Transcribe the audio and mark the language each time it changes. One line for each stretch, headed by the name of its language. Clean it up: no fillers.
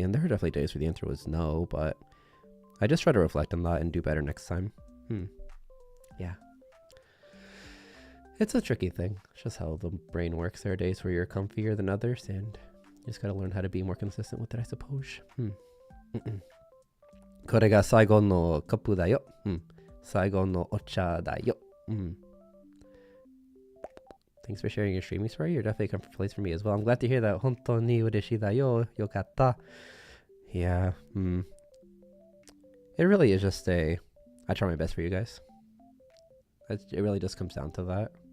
English: And there are definitely days where the answer was no, but I just try to reflect on that and do better next time. Yeah. It's a tricky thing. It's just how the brain works. There are days where you're comfier than others, and you just gotta learn how to be more consistent with it, I suppose.
Japanese: これが最後のカップだよ。最後のお茶だよ。
English: Thanks for sharing your streaming story. You're definitely a comfort place for me as well. I'm glad to hear that.
Japanese: 本当に嬉しいだよ。よかった。Yeah.
English: It really is just I try my best for you guys. It really just comes down to that.